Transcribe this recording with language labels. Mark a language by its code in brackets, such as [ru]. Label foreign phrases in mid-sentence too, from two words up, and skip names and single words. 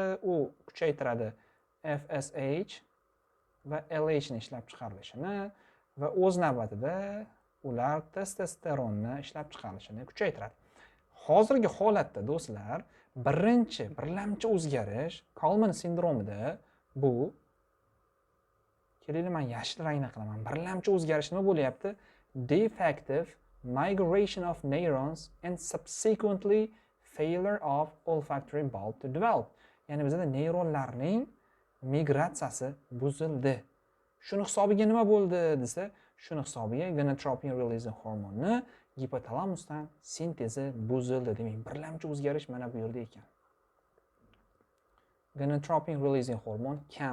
[uz] U kuchaytiradi FSH va LH ni ishlab chiqarilishini va o'z navbatida ular testosteronni ishlab chiqarilishini kuchaytiradi. Hozirgi holatda do'stlar, birlamchi o'zgarish Kalman sindromida bu, kelaylik men yashil rangda qilaman. Birlamchi o'zgarish nima bo'lyapti? [en] Defective migration of neurons and subsequently failure of olfactory bulb to develop. [uz] Ya'ni bizda neyronlarning migratsiyasi buzildi. Shuni hisobiga nima bo'ldi desa, shuni hisobiga [en] gonadotropin releasing hormonni [uz] gipotalamusdan sintezi buzildi. Demak, birlamchi o'zgarish mana bu yerda ekan. [en] Gonadotropin releasing hormon [uz] kam.